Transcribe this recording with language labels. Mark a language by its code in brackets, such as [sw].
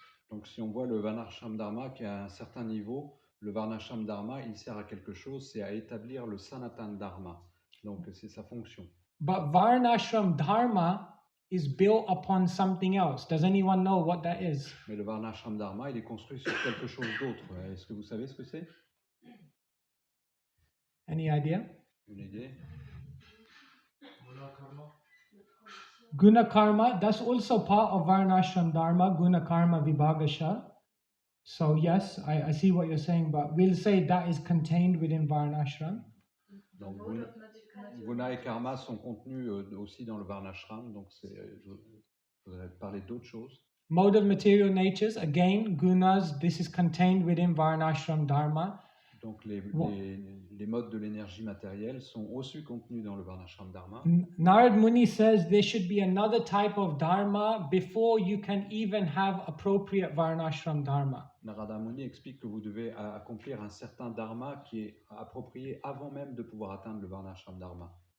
[fr] Donc si on voit le Varnashram Dharma qui est à un certain niveau, le Varnashram Dharma, il sert à quelque chose, c'est à établir le Sanatan Dharma. Donc c'est sa fonction. [en] But Varnashram Dharma is built upon something else. Does anyone know what that is? [fr] Mais le Varnashram Dharma, il est construit sur quelque chose d'autre. Est-ce que vous savez ce que c'est? [en] Any idea? [fr] Une idée? [en] Guna Karma, that's also part of Varnashram Dharma, Guna Karma Vibhagasha. So yes, I see what you're saying, but we'll say that is contained within Varnashram. [fr] Donc Guna et Karma sont contenus aussi dans le Varnashram, donc je voudrais parler d'autre chose. [en] Mode of material natures, again, gunas, this is contained within Varnashram Dharma. [fr] Donc les modes de l'énergie matérielle sont aussi contenus dans le Varnashram Dharma. [en] Narad Muni says there should be another type of Dharma before you can even have appropriate Varnashram Dharma. [fr] Narada Muni explique que vous devez accomplir un certain Dharma qui est approprié avant même de pouvoir atteindre le Varnashram Dharma.